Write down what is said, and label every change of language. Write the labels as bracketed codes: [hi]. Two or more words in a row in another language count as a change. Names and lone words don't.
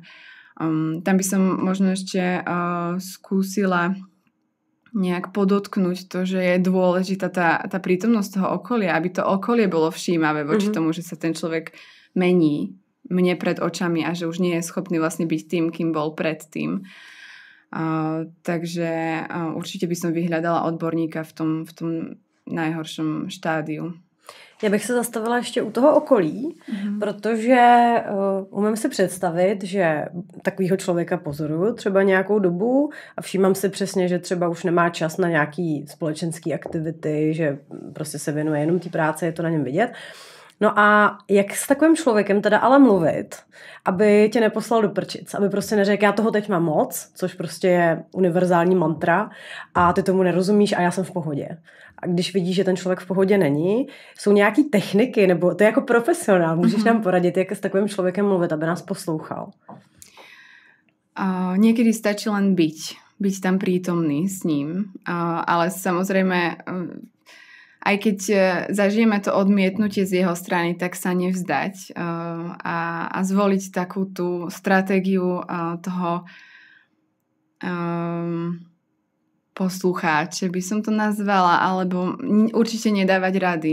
[sk] Tam by som možno ešte skúsila nejak podotknúť to, že je dôležitá tá prítomnosť toho okolia, aby to okolie bolo všímavé voči tomu, že sa ten človek mení mne pred očami a že už nie je schopný vlastne byť tým, kým bol predtým. Takže určite by som vyhľadala odborníka v tom najhoršom štádiu. [cs] Já bych se zastavila ještě u toho okolí, protože umím si představit, že takovýho člověka pozoruju třeba nějakou dobu a všímám si přesně, že třeba už nemá čas na nějaký společenský aktivity, že prostě se věnuje jenom té práci, je to na něm vidět. No a jak s takovým člověkem teda ale mluvit, aby tě neposlal do prčic, aby prostě neřekl, já toho teď mám moc, což prostě je univerzální mantra a ty tomu nerozumíš a já jsem v pohodě. A když vidíš, že ten člověk v pohodě není, jsou nějaký techniky, nebo ty jako profesionál, můžeš nám poradit, jak s takovým člověkem mluvit, aby nás poslouchal? [sk] Niekedy stačí len byť tam prítomný s ním, ale samozrejme aj keď zažijeme to odmietnutie z jeho strany, tak sa nevzdať a zvoliť takú tú stratégiu toho poslucháče, by som to nazvala, alebo určite nedávať rady.